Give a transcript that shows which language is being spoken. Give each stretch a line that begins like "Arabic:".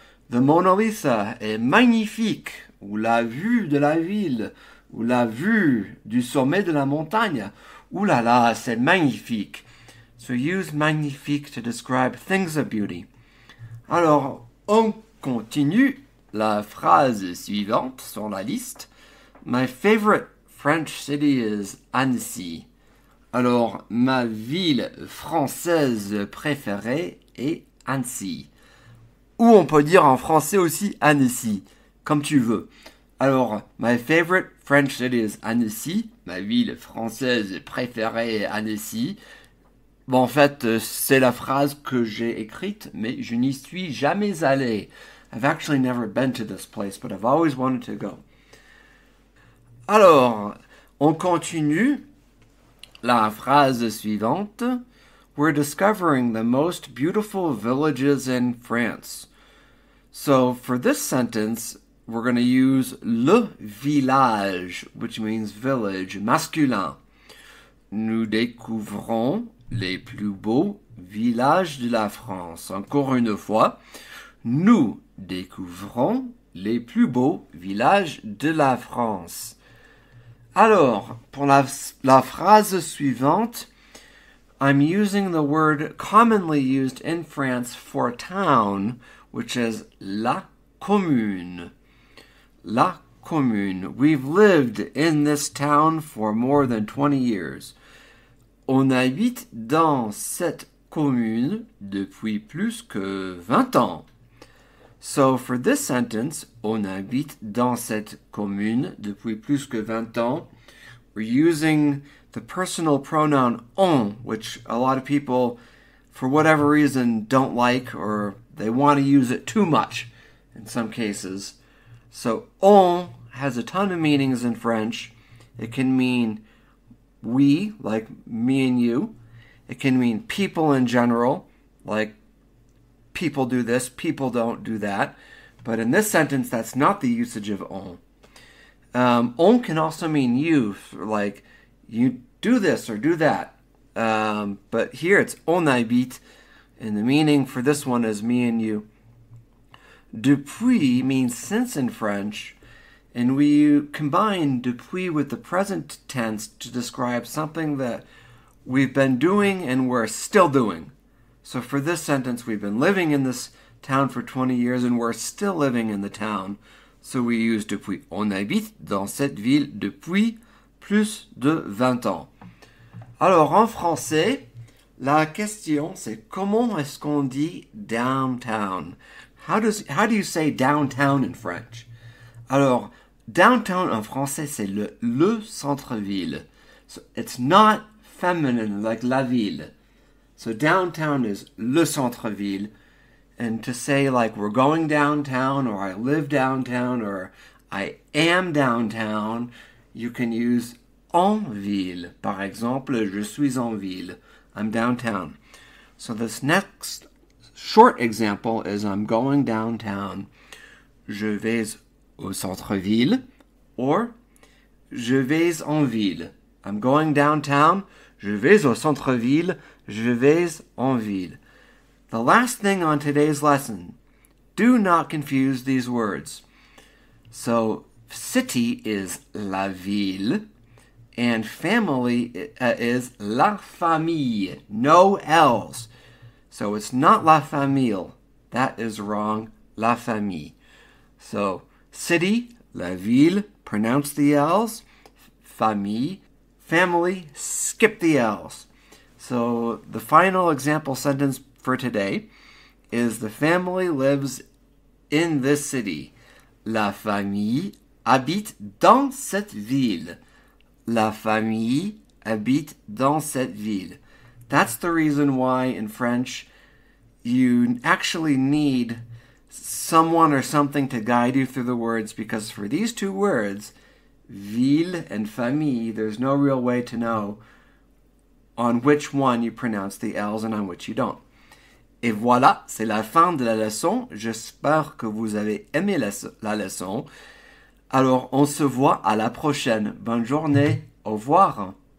French: The Mona Lisa est magnifique. Ou la vue de la ville. Ou la vue du sommet de la montagne. Ouh là là, c'est magnifique.
English: So use magnifique to describe things of beauty.
French: Alors, on continue. La phrase suivante sur la liste.
English: My favorite French city is Annecy.
French: Alors, ma ville française préférée est Annecy. Ou on peut dire en français aussi Annecy, comme tu veux.
English: Alors, my favorite French city is Annecy.
French: Ma ville française préférée est Annecy. Bon, en fait, c'est la phrase que j'ai écrite, mais je n'y suis jamais allé.
English: I've actually never been to this place, but I've always wanted to go.
French: Alors, on continue. La phrase suivante.
English: We're discovering the most beautiful villages in France. So, for this sentence, we're going to use le village, which means village, masculin.
French: Nous découvrons les plus beaux villages de la France. Encore une fois, nous découvrons les plus beaux villages de la France. Alors, pour la phrase suivante,
English: I'm using the word commonly used in France for town, which is la commune.
French: La commune.
English: We've lived in this town for more than 20 years.
French: On habite dans cette commune depuis plus que 20 ans.
English: So, for this sentence,
French: on habite dans cette commune depuis plus que 20 ans.
English: We're using the personal pronoun on, which a lot of people, for whatever reason, don't like, or they want to use it too much in some cases. So, on has a ton of meanings in French. It can mean we, like me and you. It can mean people in general, like people do this, people don't do that. But in this sentence, that's not the usage of on. On can also mean you, like you do this or do that. But here it's
French: on habite,
English: and the meaning for this one is me and you. Depuis means since in French, and we combine depuis with the present tense to describe something that we've been doing and we're still doing. So for this sentence, we've been living in this town for 20 years and we're still living in the town. So we use depuis.
French: On habite dans cette ville depuis plus de 20 ans. Alors en français, la question c'est comment est-ce qu'on dit downtown?
English: How do you say downtown in French?
French: Alors, downtown en français c'est le centre-ville.
English: So it's not feminine like la ville. So downtown is le centre-ville. And to say like we're going downtown or I live downtown or I am downtown, you can use
French: en ville. Par exemple, je suis en ville.
English: I'm downtown. So this next short example is I'm going downtown.
French: Je vais au centre-ville. Or, je vais en ville.
English: I'm going downtown.
French: Je vais au centre-ville. Je vais en ville.
English: The last thing on today's lesson, do not confuse these words. So, city is la ville, and family is la famille. No L's. So it's not la famille. That is wrong. La famille. So, city, la ville, pronounce the L's. Famille, family, skip the L's. So the final example sentence for today is the family lives in this city.
French: La famille habite dans cette ville. La famille habite dans cette ville.
English: That's the reason why in French you actually need someone or something to guide you through the words, because for these two words, ville and famille, there's no real way to know on which one you pronounce the L's and on which you don't.
French: Et voilà, c'est la fin de la leçon. J'espère que vous avez aimé la leçon. Alors, on se voit à la prochaine. Bonne journée. Au revoir.